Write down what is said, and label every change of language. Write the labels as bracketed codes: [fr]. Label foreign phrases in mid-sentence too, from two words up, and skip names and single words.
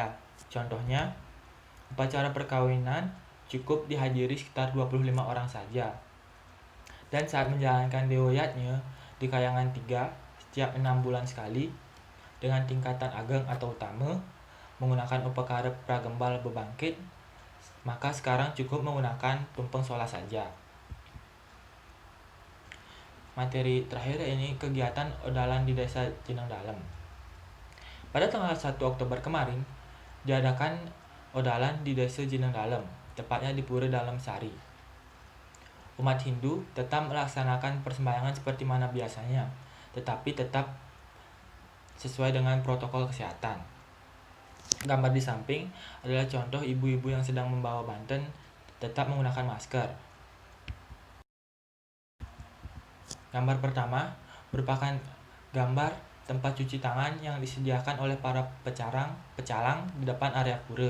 [id] Contohnya, upacara perkawinan cukup dihadiri sekitar 25 orang saja. Dan saat menjalankan deoyatnya di kayangan 3 setiap 6 bulan sekali dengan tingkatan ageng atau utama menggunakan upakara pragembal bebangkit, maka sekarang cukup menggunakan tumpeng sola saja. Materi terakhir ini kegiatan odalan di Desa Jeneng Dalem. Pada tanggal 1 Oktober kemarin diadakan odalan di Desa Jeneng Dalem, tepatnya di Pura Dalem Sari. Umat Hindu tetap melaksanakan persembahyangan seperti mana biasanya, tetapi tetap sesuai dengan protokol kesehatan. Gambar di samping adalah contoh ibu-ibu yang sedang membawa banten tetap menggunakan masker. Gambar pertama merupakan gambar tempat cuci tangan yang disediakan oleh para pecalang di depan area pura.